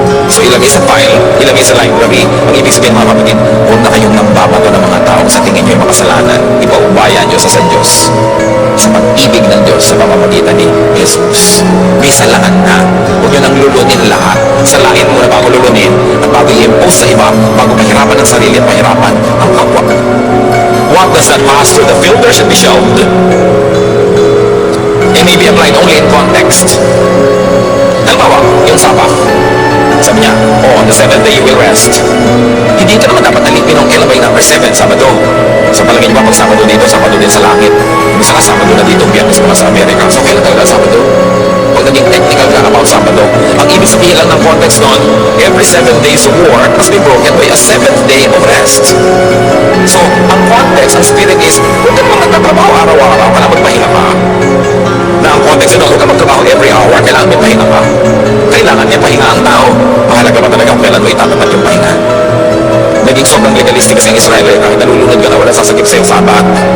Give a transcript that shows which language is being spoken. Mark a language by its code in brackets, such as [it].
[tl] So ilagay sa file, ilagay sa library. Ang ibig sabihin mga kapatid, huwag na kayong nambabato ng mga tao sa tingin nyo yung makasalanan. Ipaubaya nyo sa Diyos. Sa pag-ibig ng Diyos sa pamamagitan ni Jesus. May salaan na. Huwag nyo nang lulunin lahat. Salain muna bago lulunin at bago i-impose sa iba, bago pahirapan ng sarili at pahirapan ang kapwa. [en] What does not pass through the filter should be shelved. It may be applied only in context. [tl] Halimbawa, yung Sabbath. Sabi niya, [en] on the seventh day you will rest. [tl] Hindi ito naman dapat alipin ng kailan ba yung number 7, Sabado. Sa palagay niyo ba pag Sabado dito, Sabado din sa langit? Kung saka Sabado na dito, Biyernes naman sa Amerika. So kailan talaga Sabado? Pag naging technical ka about Sabado, ang ibig sabihin lang ng context nun, [en] every 7 days of work must be broken by a 7th day of rest. [tl] So, ang context, ang spirit is, huwag ka naman nagtatrabaho araw-araw, kailangan magpahinga ka. Na ang context yun, huwag ka magtrabaho every hour, kailangan may pahinga ka. Kailangan niya pahinga ang tao. Mahalaga ba talaga kung kailan mo itatapat yung pahinga? Naging sobrang legalistic kasi ang Israel, kahit nalulunod ka na wala sasakip sa iyong sabat.